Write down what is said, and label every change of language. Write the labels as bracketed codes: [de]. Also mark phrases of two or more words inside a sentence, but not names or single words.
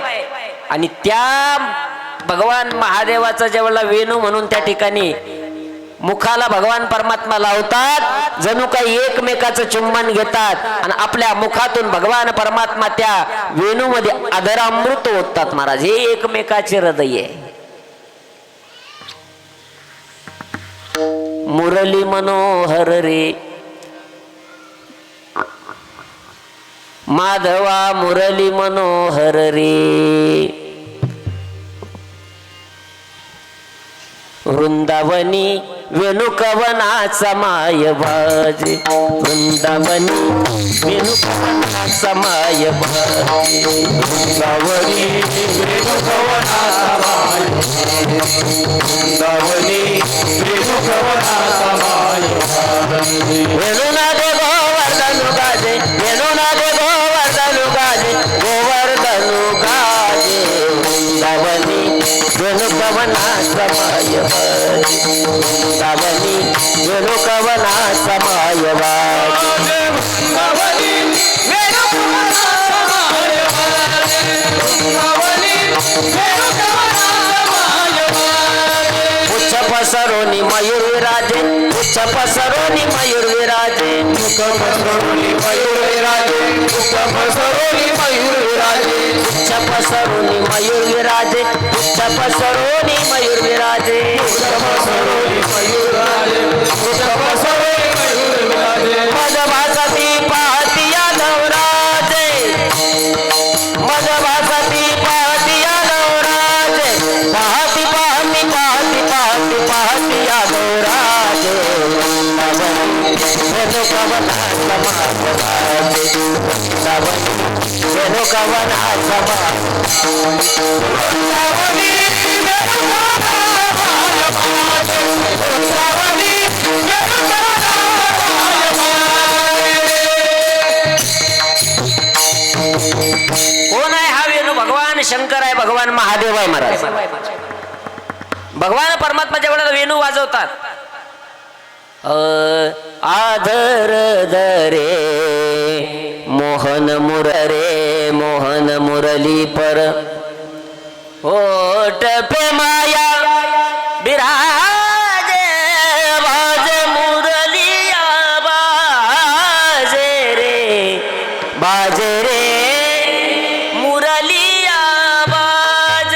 [mr] आणि त्या भगवान महादेवाचा ज्यावेळेला वेणू म्हणून त्या ठिकाणी मुखाला भगवान परमात्मा लावतात, जणू काही एकमेकाचं चुंबन घेतात आणि आपल्या मुखातून भगवान परमात्मा त्या वेणूमध्ये अधरामृत ओततात. महाराज, हे एकमेकाचे हृदय आहे. मुरली मनोहर रे, माधवा मुरली मनोहर रे, वृंदावनी वेणुकवनाचा माय बाजे, वृंदावनी वेणुकवनाचा माय बाजे, वृंदावनी वेणुकवनाचा माय बाजे, वृंदावनी वेणुकवनाचा माय बाजे, वेणुनादे गोवर्धनु गाजे, वेणुनादे गोवर्धनु गाजे, गोवर्धनु गाजे, वृंदावनी वेणुकवनाचा माय बाजे, वृंदावनी वेणुकवनाचा माय बाजे, वृंदावनी वेणुकवनाचा माय बाजे, वृंदावनी वेणुकवनाचा माय बाजे, उच्च पसरोनी मयूर विराजे, उच्च पसरोनी मयूर विराजे, उच्च पसरोनी मयूर विराजे, उच्च पसरोनी मयूर विराजे, उच्च पसरोनी मयूर विराजे, उच्च पसरोनी मयूर विराजे, उच्च पसरोनी मयूर विराजे, उच्च पसरोनी मयूर विराजे, मज भासती पाहतिया नवराजे, मज भासती पाहतिया नवराजे, पाहती पाहती पाहती पाहती पाहतिया नवराजे, वेणुकवनाचा माय बाजे, वेणुकवनाचा माय बाजे, वृंदावनी वेणुकवनाचा माय बाजे, वृंदावनी वेणुकवनाचा माय बाजे. कोण आहे हा वेणू? भगवान शंकर आहे, भगवान महादेव आहे महाराज. भगवान परमात्माच्या वेळेला वेणू वाजवतात. [hi] आदर दरे मोहन मुररे, मोहन मुरली पर ओट पे माया बिराजे, बाजे मुरलिया बाजे रे, बाजे रे मुरलिया बाजे.